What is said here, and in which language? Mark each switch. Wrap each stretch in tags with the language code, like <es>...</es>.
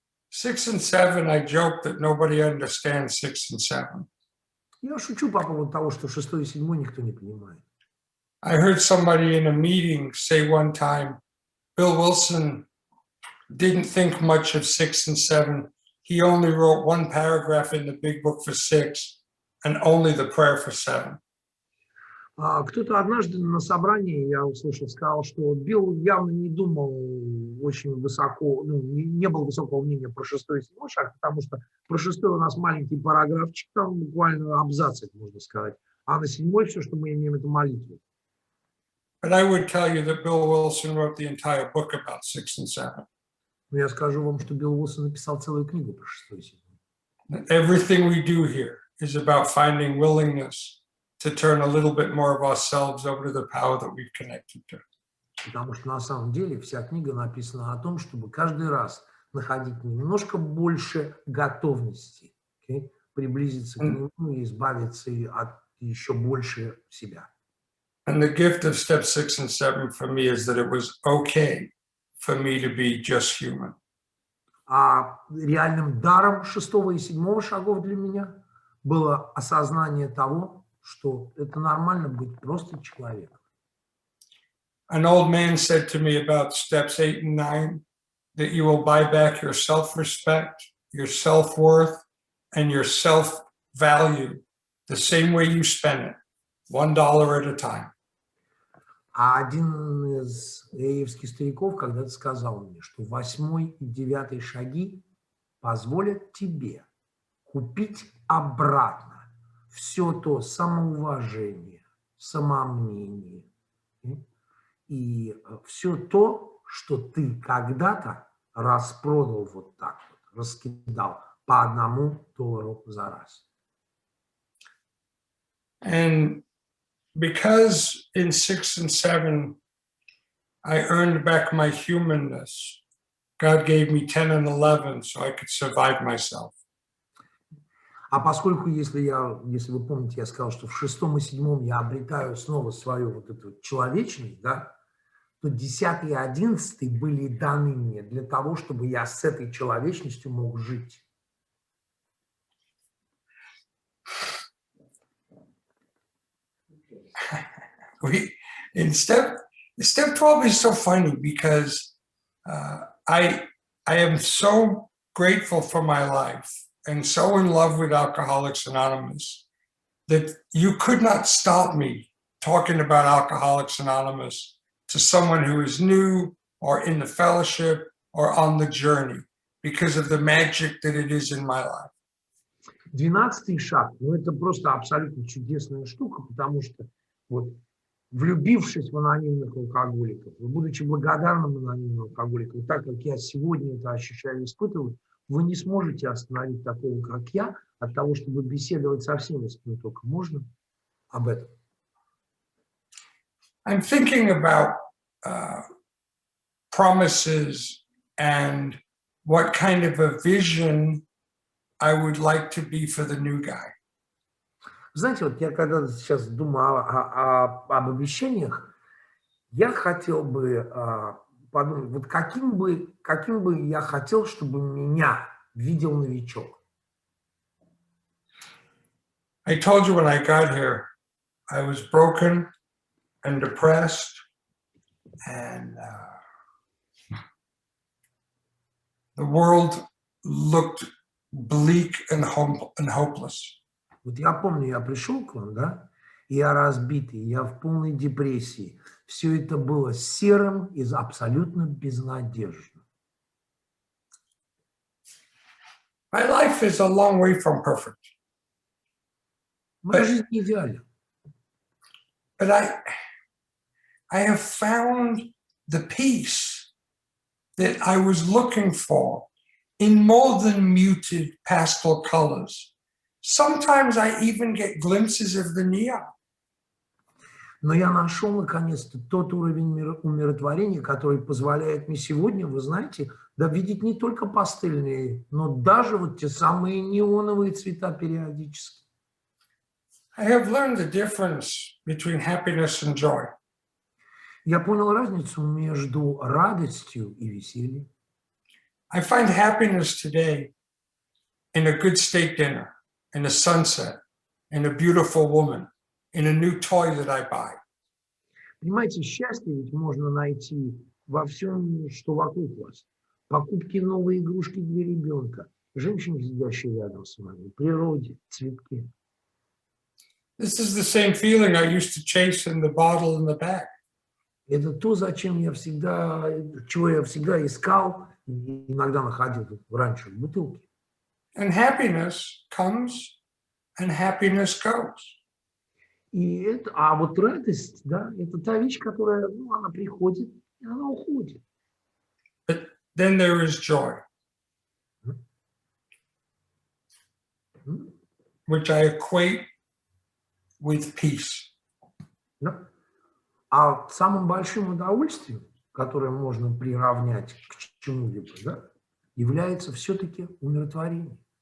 <en>6 and 7, I joke that nobody understands 6 and 7.</en> <ru>Я шучу по поводу того, что 6 и 7 никто не понимает.</ru> <en>I heard somebody in a meeting say one time, Bill Wilson didn't think much of 6 and 7. He only wrote one paragraph in the big book for 6 and only the prayer for 7.</en> <ru>Кто-то однажды на собрании, я услышал, сказал, что Билл явно не думал очень высоко, ну, не было высокого мнения про 6 и 7 шаг, потому что про 6 у нас маленький параграфчик, там буквально абзацик, можно сказать, а на 7 все, что мы имеем, это молитву.</ru> <en>But I would tell you that Bill Wilson wrote the entire book about 6 and 7.</en> <ru>Но я скажу вам, что Билл Уилсон написал целую книгу про 6 и 7.</ru> <en>Everything we do here is about finding willingness to turn a little bit more of ourselves over to the power that we've connected to.</en> <ru>Потому что на самом деле вся книга написана о том, чтобы каждый раз находить немножко больше готовности, приблизиться к нему и избавиться от еще больше себя.</ru> <en>And the gift of step 6 and 7 for me is that it was okay for me to be just human.</en> <ru>А реальным даром 6 и 7 шагов для меня было осознание того, что это нормально быть просто человеком.</ru> <en>An old man said to me about steps 8 and 9 that you will buy back your self-respect, your self-worth, and your self-value the same way you spend it, $1 at a time.</en> <ru>А один из эевских стариков когда-то сказал мне, что 8 и 9 шаги позволят тебе купить обратно все то самоуважение, самомнение и все то, что ты когда-то распродал вот так вот, раскидал по $1 за раз.</ru> <en>And because in 6 and 7, I earned back my humanness, God gave me 10 and 11 so I could survive myself.</en> <ru>А поскольку, если вы помните, я сказал, что в 6 и 7 я обретаю снова свою вот эту человечность, да, то 10 и 11 были даны мне для того, чтобы я с этой человечностью мог жить.</ru> <en>In step 12 is so funny because I am so grateful for my life and so in love with Alcoholics Anonymous that you could not stop me talking about Alcoholics Anonymous to someone who is new or in the fellowship or on the journey because of the magic that it is in my life.</en> <ru>12-й шаг, ну это просто абсолютно чудесная штука, потому что вот влюбившись в анонимных алкоголиков, будучи благодарным анонимным алкоголикам, так как я сегодня это ощущаю и испытываю, вы не сможете остановить такого, как я, от того, чтобы беседовать со всеми, с кем только можно об этом.</ru> <en>I'm thinking about promises and what kind of a vision I would like to be for the new guy.</en> <ru>Знаете, вот я когда сейчас думаю об обещаниях, я хотел бы подумать, вот каким бы я хотел, чтобы меня видел новичок.</ru> <en>I told you when I got here, I was broken and depressed and the world looked bleak and hopeless.</en> <ru>Вот я помню, я пришел к вам, да, Я разбитый, я в полной депрессии. Все это было серым и абсолютно безнадежным.</ru> <en>My life is a long way from perfect,</en> <ru>Моя жизнь не идеальна.</ru> <en>but I have found the peace that I was looking for in more than muted pastel colors. Sometimes I even get glimpses of the neon.</en> <ru>Но я нашел, наконец-то, тот уровень умиротворения, который позволяет мне сегодня, вы знаете, да, видеть не только пастельные, но даже вот те самые неоновые цвета периодически.</ru> <en>I have learned the difference between happiness and joy.</en> <ru>Я понял разницу между радостью и весельем.</ru> <en>I find happiness today in a good steak dinner, in a sunset, in a beautiful woman, in a new toy that I buy.</en> <ru>Понимаете, счастье ведь можно найти во всем, что вокруг вас. Покупки новой игрушки для ребенка, женщине, сидящей рядом с вами, природе, цветке.</ru> <en>This is the same feeling I used to chase in the bottle in the bag.</en> <ru>Это то, зачем я всегда, чего я всегда искал, и иногда находил раньше в бутылке.</ru> <en>And happiness comes and happiness goes.</en> <ru>И это, а вот радость, да, это та вещь, которая, ну, она приходит, и она уходит.</ru> <en>But then there is joy, which I equate with peace.</en> <ru>Да? А самым большим удовольствием, которое можно приравнять к чему-либо, да, является все-таки умиротворение.</ru>